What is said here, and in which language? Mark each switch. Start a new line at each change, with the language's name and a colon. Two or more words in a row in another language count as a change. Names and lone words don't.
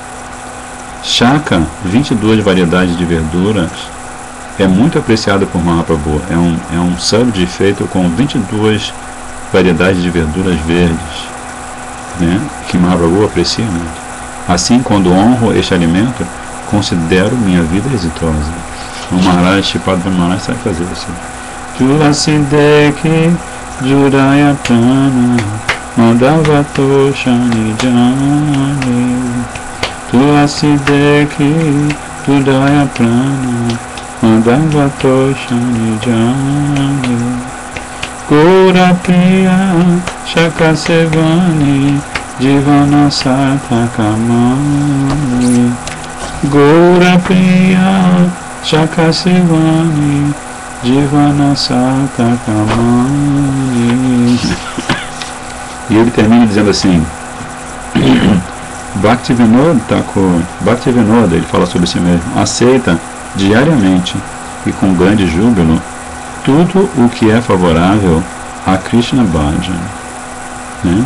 Portuguese: Shaka, 22 variedades de verduras, é muito apreciado por Mahaprabhu. É um sabji feito com 22 variedades de verduras verdes, né, que Mahaprabhu aprecia muito. Assim, quando honro este alimento, considero minha vida exitosa. O Maharaj, Shripad Maharaj, sabe fazer isso.
Bangla: তুলসী দেখি জুড়ায় প্রাণ মাধবতোষণী জানি. তুলসী দেখি জুড়ায় প্রাণ মাধবতোষণী জানি. গোরা প্রিয় শাক সেবনি জীবন সার্থকমানি. গোরা প্রিয় শাক সেবনি জীবন সার্থকমানি.
Portuguese: E ele termina dizendo assim: Bhaktivinoda Thakur, Bhaktivinoda, ele fala sobre si mesmo, aceita diariamente e com grande júbilo tudo o que é favorável a
Bangla: কৃষ্ণ ভজন,
Portuguese: né?